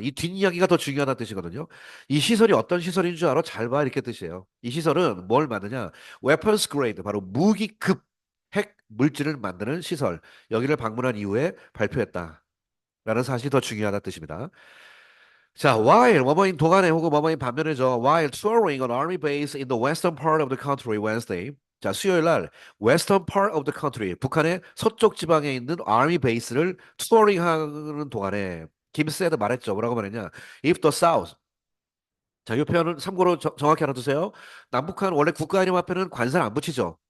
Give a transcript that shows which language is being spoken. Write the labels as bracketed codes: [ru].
[ko] 이 뒷이야기가 더 중요하다는 뜻이거든요. 이 시설이 어떤 시설인 줄 알아? 잘 봐. 이렇게 뜻이에요. 이 시설은 뭘 만드냐? weapons grade, 바로 무기급 핵 물질을 만드는 시설. 여기를 방문한 이후에 발표했다. 라는 사실이 더 중요하다는 뜻입니다. 자, while 뭐뭐인 동안에 혹은 뭐뭐인 반면에죠. [en] While touring an army base in the western part of the country Wednesday. [ko] 자, 수요일 날 western part of the country, 북한의 서쪽 지방에 있는 army base를 투어링하는 동안에 김세드 말했죠. 뭐라고 말했냐? [en] If the South. [ko] 자, 이 표현은 참고로 정확히 알아두세요. 남북한 원래 국가 이름 앞에는 관사를 안 붙이죠.